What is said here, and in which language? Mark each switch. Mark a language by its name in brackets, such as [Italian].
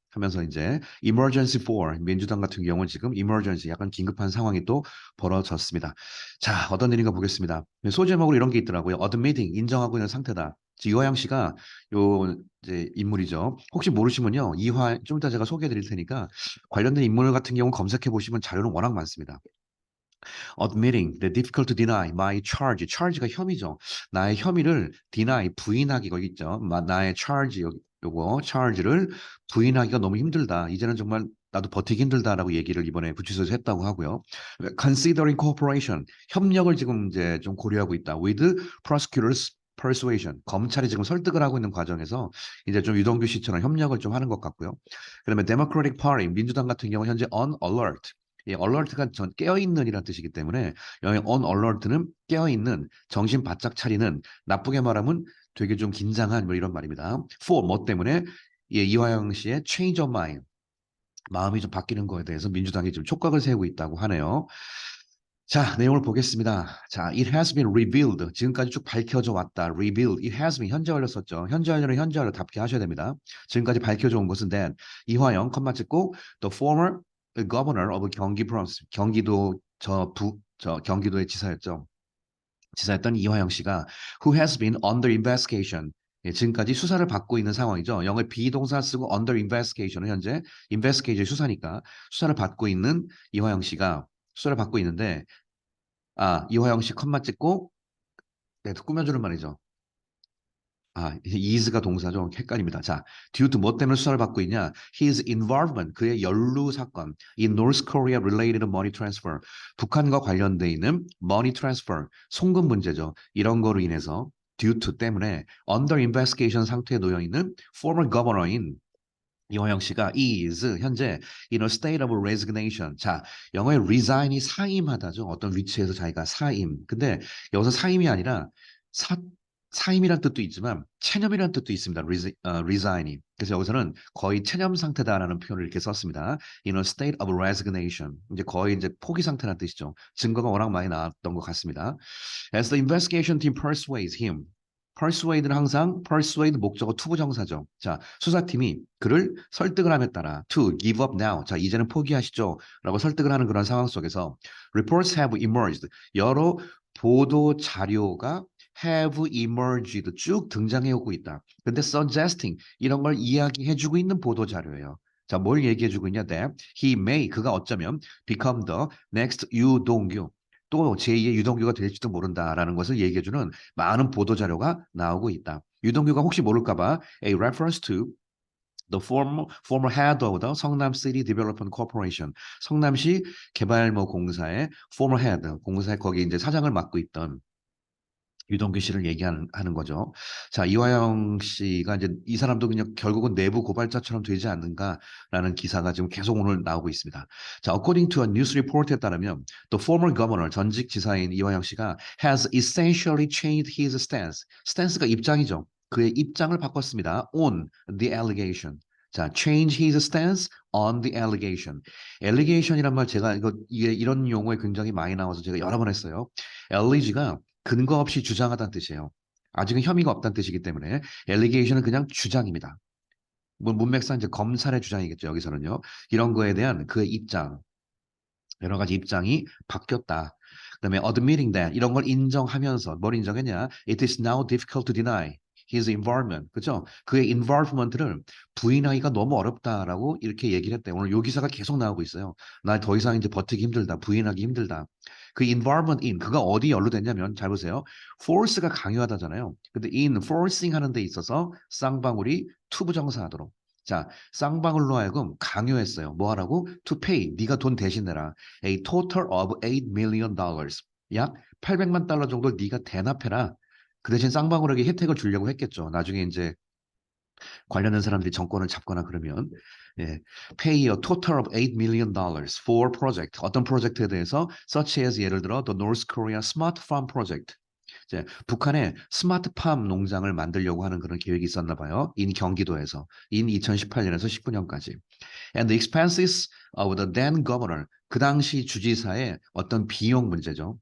[Korean] 하면서 이제 [English] emergency for [Korean] 민주당 같은 경우는 지금 emergency 약간 긴급한 상황이 또 벌어졌습니다. 자, 어떤 일인가 보겠습니다. 소제목으로 이런 게 있더라고요. admitting 인정하고 있는 상태다. 이화영 씨가 요 이제 인물이죠. 혹시 모르시면요. 좀 이따 제가 소개해 드릴 테니까 관련된 인물 같은 경우 검색해 보시면 자료는 워낙 많습니다. [English] Admitting the difficult to deny my charge. [Korean] charge가 혐의죠. 나의 혐의를 deny 부인하기 거기 있죠. 나의 charge 요거 charge를 부인하기가 너무 힘들다. 이제는 정말 나도 버티기 힘들다라고 얘기를 이번에 구치소에서 했다고 하고요. [English] Considering cooperation [Korean] 협력을 지금 이제 좀 고려하고 있다. [English] With prosecutors persuasion [Korean] 검찰이 지금 설득을 하고 있는 과정에서 이제 좀 유동규 씨처럼 협력을 좀 하는 것 같고요. 그다음에 Democratic Party 민주당 같은 경우 현재 [English] on alert [Korean] alert가 전 깨어있는이라는 뜻이기 때문에 여기 on alert는 깨어있는 정신 바짝 차리는 나쁘게 말하면 되게 좀 긴장한 이런 말입니다. for 뭐 때문에 이화영 씨의 [English] change of mind [Korean] 마음이 좀 바뀌는 거에 대해서 민주당이 지금 촉각을 세우고 있다고 하네요. 자, 내용을 보겠습니다. 자, [English] it has been revealed. [Korean] 지금까지 쭉 밝혀져 왔다. revealed. [English] it has been [Korean] 현재 완료 썼죠. 현재 완료는 현재 완료 답게 하셔야 됩니다. 지금까지 밝혀져 온 것은 that 이화영 컴마 찍고 [English] the former governor of 경기 province [Korean] 경기도 저 경기도의 지사였죠. 지사였던 이화영 씨가 [English] who has been under investigation. [Korean] 지금까지 수사를 받고 있는 상황이죠. 영어에 비동사 쓰고 [English] under investigation [Korean] 은 현재 investigation 수사니까 수사를 받고 있는 이화영 씨가 수사를 받고 있는데 이화영 씨 컴마 찍고 꾸며주는 말이죠. is가 동사죠. 헷갈립니다. 자, [English] due to [Korean] 뭐 때문에 수사를 받고 있냐? [English] His involvement, [Korean] 그의 연루 사건, [English] in North Korea related money transfer, [Korean] 북한과 관련돼 있는 [English] money transfer, [Korean] 송금 문제죠. 이런 거로 인해서 [English] due to [Korean] 때문에 [English] under investigation [Korean] 상태에 놓여 있는 [English] former governor [Korean] 인 이화영 씨가 [English] is [Korean] 현재 [English] in a state of resignation. [Korean] 자, 영어의 resign이 사임하다죠. 어떤 위치에서 자기가 사임. 근데 여기서 사임이 아니라 사 사임이란 뜻도 있지만 체념이란 뜻도 있습니다. resign이. 그래서 여기서는 거의 체념 상태다라는 표현을 이렇게 썼습니다. [English] In a state of resignation. [Korean] 이제 거의 이제 포기 상태라는 뜻이죠. 증거가 워낙 많이 나왔던 것 같습니다. [English] As the investigation team persuades him. [Korean] persuade는 항상 persuade 목적어 투부정사죠. 자, 수사팀이 그를 설득을 함에 따라 [English] to give up now. [Korean] 자, 이제는 포기하시죠. 라고 설득을 하는 그런 상황 속에서 [English] reports have emerged. [Korean] 여러 보도 자료가 [English] have emerged [Korean] 쭉 등장해 오고 있다. 근데 suggesting 이런 걸 이야기해주고 있는 보도 자료예요. 자, 뭘 얘기해주고 있냐? [English] That he may [Korean] 그가 어쩌면 [English] become the next 유동규. [Korean] 또 제2의 유동규가 될지도 모른다라는 것을 얘기해주는 많은 보도 자료가 나오고 있다. 유동규가 혹시 모를까봐 [English] a reference to the former head of the 성남 City Development Corporation [Korean] 성남시 개발모 공사의 [English] former head [Korean] 공사에 거기 이제 사장을 맡고 있던 유동규 씨를 얘기하는 거죠. 자, 이화영 씨가 이제 이 사람도 그냥 결국은 내부 고발자처럼 되지 않는가라는 기사가 지금 계속 오늘 나오고 있습니다. [English] 자, according to a news report에 따르면 the former governor [Korean] 전직 지사인 이화영 씨가 [English] has essentially changed his stance. [Korean] stance가 입장이죠. 그의 입장을 바꿨습니다. [English] on the allegation. 자, change his stance on the allegation. [Korean] allegation이란 말 제가 이게 이런 용어에 굉장히 많이 나와서 제가 여러 번 했어요. allege가 근거 없이 주장하다는 뜻이에요. 아직은 혐의가 없다는 뜻이기 때문에 allegation은 그냥 주장입니다. 뭐 문맥상 이제 검찰의 주장이겠죠, 여기서는요. 이런 거에 대한 그의 입장, 여러 가지 입장이 바뀌었다. 그다음에 [English] admitting that [Korean] 이런 걸 인정하면서 뭘 인정했냐? [English] It is now difficult to deny his involvement. [Korean] 그죠? 그의 involvement를 부인하기가 너무 어렵다라고 이렇게 얘기를 했대. 오늘 요 기사가 계속 나오고 있어요. 나 더 이상 이제 버티기 힘들다. 부인하기 힘들다. 그 [English] involvement in [Korean] 그가 어디 연루됐냐면 잘 보세요. force가 강요하다잖아요. 근데 [English] in forcing [Korean] 하는 데 있어서 쌍방울이 투부정사하도록. 자, 쌍방울로 하여금 강요했어요. 뭐 하라고? [English] To pay. [Korean] 네가 돈 대신 내라. [English] A total of $8 million. [Korean] 약 800만 달러 정도 네가 대납해라. 그 대신 쌍방울에게 혜택을 주려고 했겠죠. 나중에 이제 관련된 사람들이 정권을 잡거나 그러면 예, [English] pay a total of $8 million for project. [Korean] 어떤 프로젝트에 대해서 [English] such as [Korean] 예를 들어 [English] the North Korea Smart Farm Project. [Korean] 이제 북한에 스마트팜 농장을 만들려고 하는 그런 계획이 있었나 봐요. 인 경기도에서 인 2018년에서 19년까지. [English] And the expenses of the then governor. [Korean] 그 당시 주지사의 어떤 비용 문제죠.